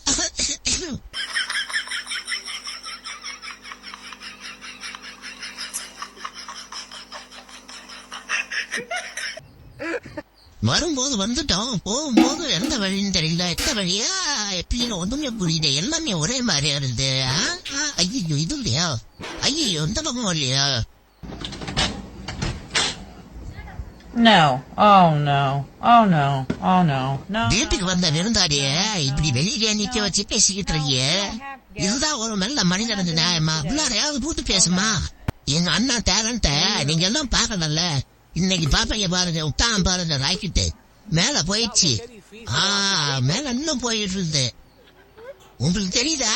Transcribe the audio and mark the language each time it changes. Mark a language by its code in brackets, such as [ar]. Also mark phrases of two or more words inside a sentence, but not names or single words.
[ta] வரும்போது வந்துட்டோம், போகும்போது எந்த வழின்னு தெரியல. எந்த வழியா எப்படின்னு ஒண்ணுமே புரியல. எல்லாமே ஒரே மாதிரியா இருந்து. ஐயோ இது இல்லையா? ஐயோ இந்த பக்கம் இல்லையா? [en] No. Oh no. Oh no. Oh no. No. [ta] வீட்டுக்கு வந்த விருந்தாடிய இப்படி வெளியே நிக்க வச்சு பேசிக்கிட்டு இருக்கிய. இதுதான் ஒரு நல்ல மனிதன் நியாயமா? உள்ளாரையாவது பூத்து பேசுமா? எங்க அண்ணா டேலண்ட நீங்க எல்லாம் பாக்கணும்ல. இன்னைக்கு பாப்பீங்க பாருங்க, உத்தாம் பாருங்க ராக்கெட்டு மேல போயிடுச்சு. மேல இன்னும் போயிட்டு இருந்து. உங்களுக்கு தெரியுதா?